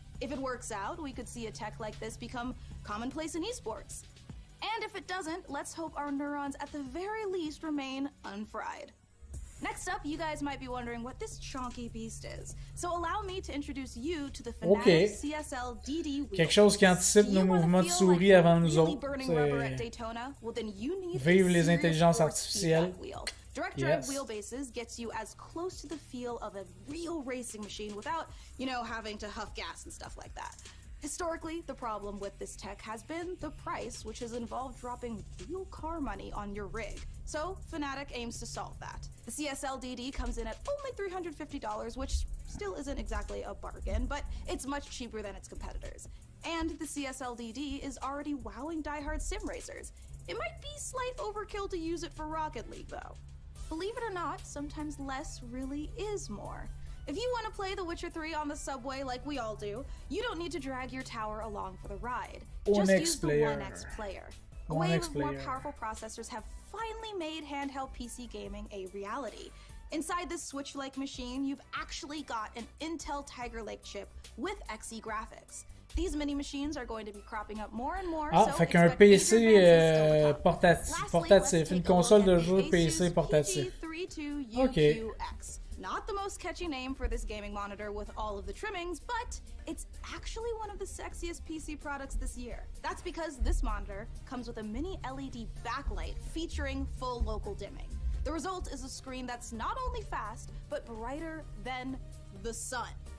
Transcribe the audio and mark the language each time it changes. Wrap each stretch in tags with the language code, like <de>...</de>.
<en>If it works out, we could see a tech like this become commonplace in esports. And if it doesn't, let's hope our neurons at the very least remain unfried. Next up, you guys might be wondering what this chonky beast is. So allow me to introduce you to the Fnatic CSL DD wheel.</en> <fr>Quelque chose qui anticipe nos mouvements de souris avant nous autres. Vive les intelligences artificielles.</fr> <en>Direct drive wheelbases gets you as close to the feel of a real racing machine without, you know, having to huff gas and stuff like that. Historically, the problem with this tech has been the price, which has involved dropping real car money on your rig. So, Fnatic aims to solve that. The CSL DD comes in at only $350, which still isn't exactly a bargain, but it's much cheaper than its competitors. And the CSL DD is already wowing diehard sim racers. It might be slight overkill to use it for Rocket League, though. Believe it or not, sometimes less really is more. If you want to play The Witcher 3 on the subway like we all do, you don't need to drag your tower along for the ride. Just use the 1X player. A wave of more powerful processors have finally made handheld PC gaming a reality. Inside this Switch-like machine, you've actually got an Intel Tiger Lake chip with Xe graphics. These mini machines are going to be cropping up more and more.</en> <fr>Ah, fait qu'un PC portatif, une console de jeu PC portatif. Ok.</fr> <en>Not the most catchy name for this gaming monitor with all of the trimmings, but it's actually one of the sexiest PC products this year. That's because this monitor comes with a mini LED backlight featuring full local dimming. The result is a screen that's not only fast, but brighter than the sun.</en>